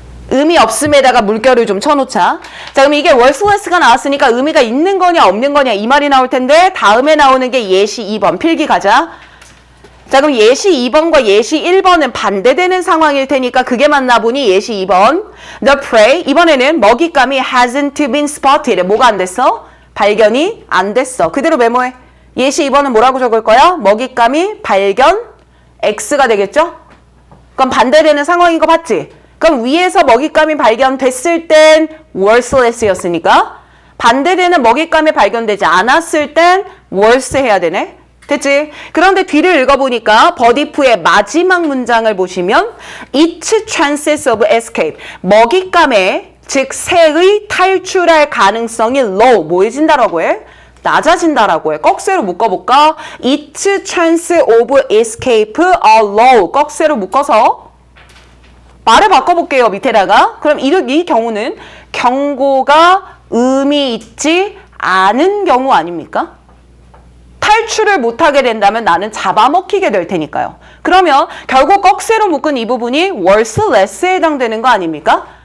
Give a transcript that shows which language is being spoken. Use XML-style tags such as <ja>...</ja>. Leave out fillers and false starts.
<ko>의미 없음에다가 물결을 좀 쳐놓자. 자, 그럼 이게 worthless가 나왔으니까 의미가 있는 거냐 없는 거냐 이 말이 나올 텐데 다음에 나오는 게 예시 2번. 필기 가자. 자, 그럼 예시 2번과 예시 1번은 반대되는 상황일 테니까 그게 맞나 보니 예시 2번.</ko> <en>The prey,</en> <ko>이번에는 먹잇감이</ko> <en>hasn't been spotted.</en> <ko>뭐가 안 됐어? 발견이 안 됐어. 그대로 메모해. 예시 2번은 뭐라고 적을 거야? 먹잇감이 발견, X가 되겠죠? 그럼 반대되는 상황인 거 봤지? 그럼 위에서 먹잇감이 발견됐을 땐 worthless였으니까 반대되는 먹잇감이 발견되지 않았을 땐 worse 해야 되네. 됐지? 그런데 뒤를 읽어보니까 버디프의 마지막 문장을 보시면</ko> <en>its chances of escape,</en> <ko>먹잇감의 즉 새의 탈출할 가능성이 low, 뭐해진다라고 해? 낮아진다라고 해. 꺽쇠로 묶어볼까?</ko> <en>its chance of escape are low.</en> <ko>꺽쇠로 묶어서 말을 바꿔볼게요. 밑에다가. 그럼 이 경우는 경고가 의미 있지 않은 경우 아닙니까? 탈출을 못하게 된다면 나는 잡아먹히게 될 테니까요. 그러면 결국 꺽쇠로 묶은 이 부분이 worthless에 해당되는 거 아닙니까?</ko>